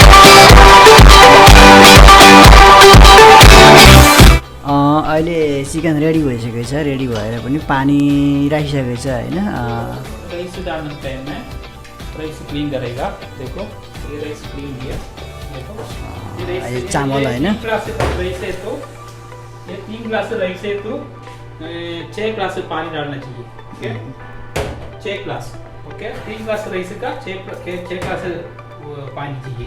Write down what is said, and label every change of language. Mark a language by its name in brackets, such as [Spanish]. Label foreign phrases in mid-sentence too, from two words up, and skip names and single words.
[Nepali] अहिले चिकन रेडी भइसकेको छ। रेडी भएर पनि पानी राखिसकेको छ होइन। [Hindi] राइस डालने टाइम में [English] rice clean [Hindi] करेगा। देखो ये [English] rice clean [Hindi] किया। देखो ये चावल है ना? 3 [English] glass rice [Hindi] है तो ये 3 [English] glass rice [Hindi] है तो 6 ग्लास पानी डालना चाहिए। ओके 6 ग्लास। ओके 3 [English] glass rice [Hindi] का 6 ग्लास पानी चाहिए।